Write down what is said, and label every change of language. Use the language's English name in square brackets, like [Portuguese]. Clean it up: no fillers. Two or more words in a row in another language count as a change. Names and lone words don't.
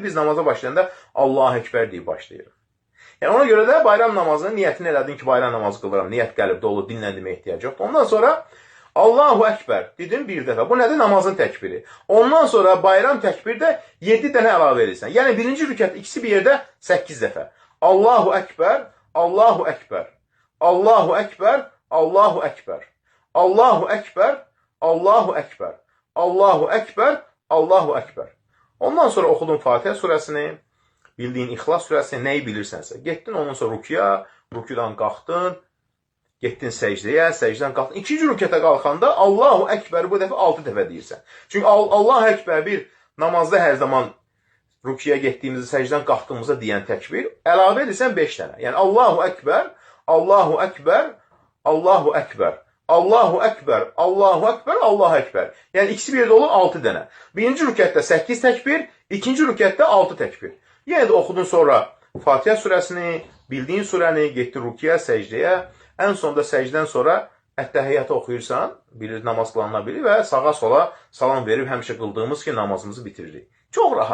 [Azerbaijani] Biz namaza başlayanda [Arabic] الله أكبر [Azerbaijani] deyib başlayırıq. Yəni ona görə də bayram namazının niyyətini elədin ki, bayram namazı qılıram, niyyət qəlbdə olur, dinlə demək ehtiyac yoxdur. Ondan sonra [Arabic] الله أكبر [Azerbaijani] dedin bir dəfə. Bu nədir? Namazın təkbiri. Ondan sonra bayram təkbirdə 7 dənə əlavə edirsən. Yəni birinci rükət ikisi bir yerdə 8 dəfə. [Arabic] الله أكبر، الله أكبر، الله أكبر، الله أكبر، الله أكبر، الله أكبر، الله أكبر، الله أكبر. [Azerbaijani] Ondan sonra oxudun Fatihə surəsini, bildiyin İxlas surəsini, nəyi bilirsənsə. Getdin ondan sonra rükuya, rükudan qalxdın, getdin səcdəyə, səcdən qalxdın. İkinci rükətə qalxanda [Arabic] الله أكبر [Azerbaijani] bu dəfə 6 dəfə deyirsən. Çünki [Arabic] الله أكبر [Azerbaijani] bir namazda hər zaman rükuya getdiyimizdə, səcdən qalxdığımızda deyən təkbir, əlavə edirsən 5 dənə. [Arabic] Yəni الله أكبر، الله أكبر، الله أكبر، الله أكبر، الله أكبر، الله أكبر. [Azerbaijani] Yəni ikisi bir yerdə olur 6 dənə. Birinci rükətdə 8 təkbir, ikinci rükətdə 6 təkbir. Yenə də oxudun sonra Fatihə surəsini, bildiyin surəni, getdin rükuya, səcdəyə, ən sonda səcdən sonra Ət-Təhiyyatı oxuyursan, bilir, namaz qılanlar bilir və sağa sola salam verib həmişə qıldığımız ki, namazımızı bitiririk.